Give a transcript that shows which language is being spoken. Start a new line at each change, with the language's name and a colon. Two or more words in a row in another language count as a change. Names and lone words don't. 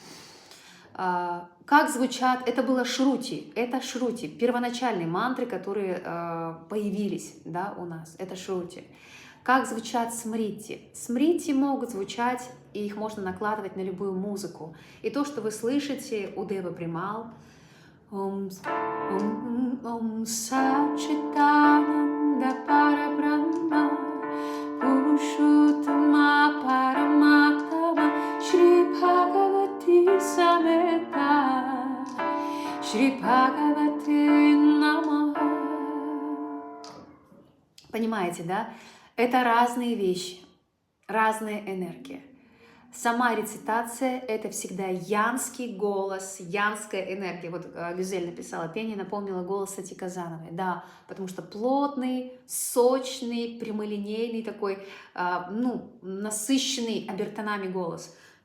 Russian: Как звучат, это было шрути, первоначальные мантры, которые появились, да, у нас, это шрути. Как звучат смрити? Смрити могут звучать, и их можно накладывать на любую музыку. И то, что вы слышите у Девы Примал,
Sanskrit: ॐ सच्चिदानन्द परब्रह्म पुरुषोत्तम परमात्मा श्री भगवती समेत श्री भगवते नमः.
Russian: Понимаете, да? Это разные вещи, разные энергии. Сама рецитация — это всегда янский голос, янская энергия. Вот Гюзель написала, пение напомнило голос Сати Казановой. Да, потому что плотный, сочный, прямолинейный такой, насыщенный обертонами голос.